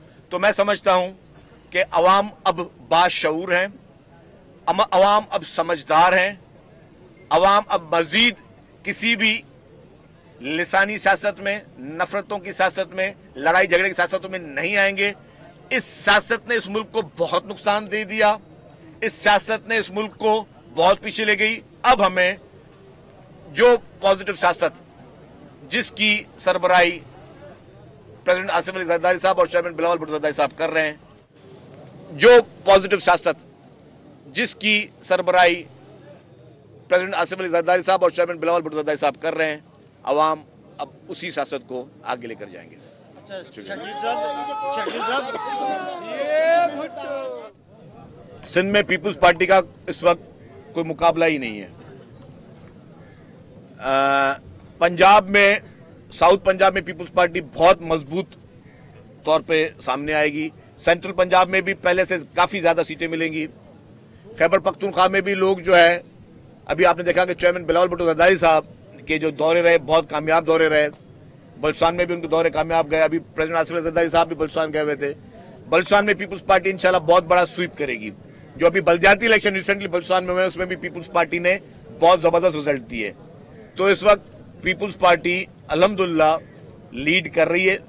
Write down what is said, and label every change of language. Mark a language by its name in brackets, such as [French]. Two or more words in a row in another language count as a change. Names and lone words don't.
[Urdu] تو میں سمجھتا ہوں کہ عوام اب باشعور ہیں، عوام اب سمجھدار ہیں، عوام اب مزید کسی بھی لسانی سیاست میں، نفرتوں کی سیاست میں، لڑائی جھگڑے کی سیاستوں میں نہیں آئیں گے. اس سیاست نے اس ملک کو بہت نقصان دے دیا، اس سیاست نے اس ملک کو بہت پیچھے لے گئی. اب ہمیں جو پازیٹو سیاست جس کی سربراہی پریزیڈنٹ آصف علی زرداری صاحب اور چیئرمین بلاول بھٹو زرداری صاحب کر رہے ہیں، جو پازیٹو سیاست جس کی سربراہی پریزیڈنٹ آصف علی زرداری صاحب اور چیئرمین بلاول بھٹو زرداری صاحب کر رہے ہیں، عوام اب اسی سیاست کو آگے لے کر جائیں گے. سندھ میں پیپلز پارٹی کا اس وقت کوئی مقابلہ ہی نہیں ہے. پنجاب میں، ساؤتھ پنجاب میں پیپلز پارٹی بہت مضبوط طور پے سامنے آئے گی. سینٹرل پنجاب میں بھی پہلے سے کافی زیادہ سیٹیں ملیں گی۔ خیبر پختونخوا میں بھی لوگ جو ہے، ابھی آپ نے دیکھا کہ چیئرمین بلاول بھٹو زرداری صاحب کے جو دورے رہے بہت کامیاب دورے رہے. بلوچستان میں بھی ان کے دورے کامیاب گئے۔ ابھی پریزیڈنٹ آصف علی زرداری صاحب بھی بلوچستان گئے ہوئے تھے. بلوچستان میں پیپلز پارٹی ان شاء اللہ بہت بڑا سویپ کرے گی. جو ابھی بلدیاتی [English] election recently [Urdu] بلوچستان میں ہوئے اس میں بھی پیپلز پارٹی نے بہت زبردست رزلٹ دیے. تو اس وقت پیپلز پارٹی الحمدللہ لیڈ کر رہی ہے.